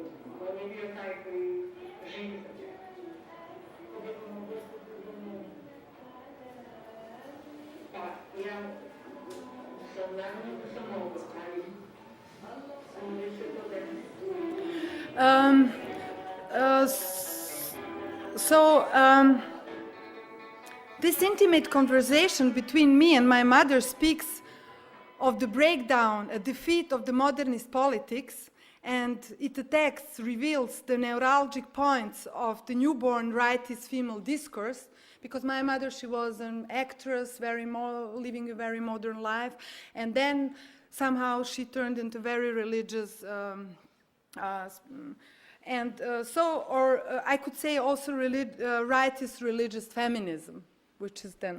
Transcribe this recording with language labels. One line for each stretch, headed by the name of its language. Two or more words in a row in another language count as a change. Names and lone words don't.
Serbian: On je bio taj koji živi za tebe. Pa ja sam naravno da sam mogla, ali nije se to desilo.
English: This intimate conversation between me and my mother speaks of the breakdown, a defeat of the modernist politics, and it attacks, reveals the neuralgic points of the newborn rightist female discourse, because my mother, she was an actress, living a very modern life, and then somehow she turned into very religious, I could say also rightist religious feminism, which is then.